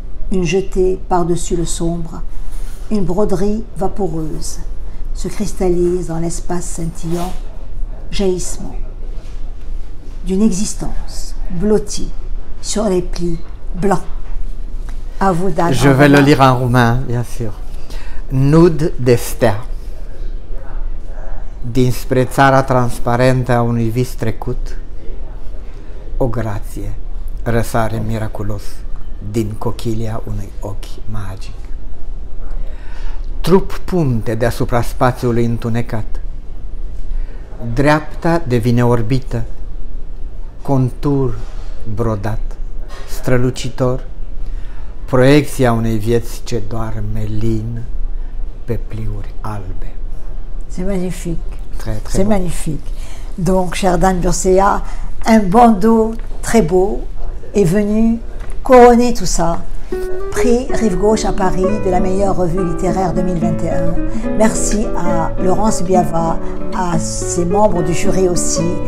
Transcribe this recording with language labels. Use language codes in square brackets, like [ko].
[fr] une jetée par-dessus le sombre, une broderie vaporeuse se cristallise dans l'espace scintillant, jaillissement d'une existence blottie sur les plis blancs. À vous d'Albert. Je vais le lire en roumain, bien sûr. [ro] Nud de stea. Dinspre țara transparentă a unui vis trecut, o grație răsare miraculos din cochilia unui ochi magic. Trup punte deasupra spațiului întunecat. Dreapta devine orbită, contur brodat, strălucitor, proiecția unei vieți ce doarme lin pe pliuri albe. [fr] C'est magnifique. Très, très C'est bon. magnifique. Donc, cher Dan Bursea, un bandeau très beau est venu couronner tout ça. Prix Rive Gauche à Paris de la meilleure revue littéraire 2021. Merci à Laurence Biava, à ses membres du jury aussi.